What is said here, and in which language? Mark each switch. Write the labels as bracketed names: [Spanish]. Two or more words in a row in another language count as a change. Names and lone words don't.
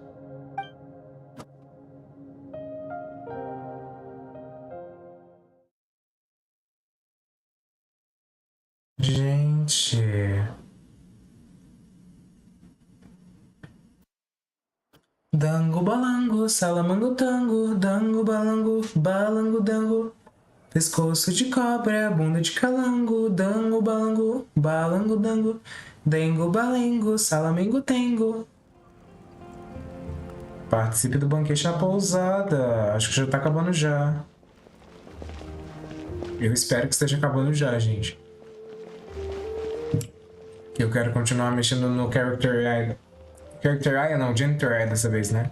[Portuguese] Gente. Dango balango, salamango tango, dango balango, balango dango. Pescoço de cobra, bunda de calango, dango balango, balango dango. Dengo balengo, salamengo tengo. Participe do banquete na pousada. Acho que já tá acabando já. Eu espero que esteja acabando já, gente. Eu quero continuar mexendo no Character AI. Character AI não, Genitor AI dessa vez, né?